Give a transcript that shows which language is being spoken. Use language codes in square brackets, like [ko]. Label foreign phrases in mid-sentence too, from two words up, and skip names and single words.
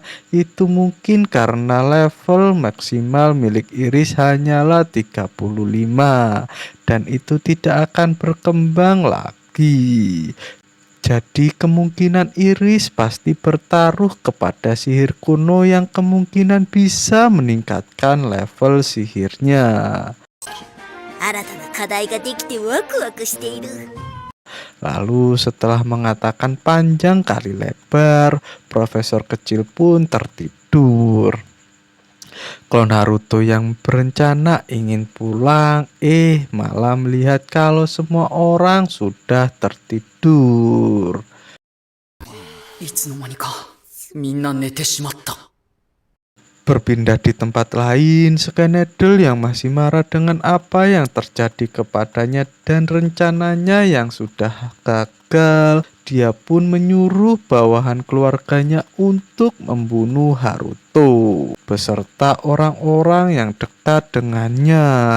[id] Itu mungkin karena level maksimal milik Iris hanyalah 35 dan itu tidak akan berkembang lagi. Jadi kemungkinan Iris pasti bertaruh kepada sihir kuno yang kemungkinan bisa meningkatkan level sihirnya. [ja] 新たな課題ができてワクワクしている。 [id] Lalu setelah mengatakan panjang kali lebar, profesor kecil pun tertidur. Klon Haruto yang berencana ingin pulang, malah melihat kalau semua orang sudah tertidur. [ja] いつの間にかみんな寝てしまった。 [id] Berpindah di tempat lain, Skenaddle yang masih marah dengan apa yang terjadi kepadanya dan rencananya yang sudah gagal. Dia pun menyuruh bawahan keluarganya untuk membunuh Haruto beserta orang-orang yang dekat dengannya.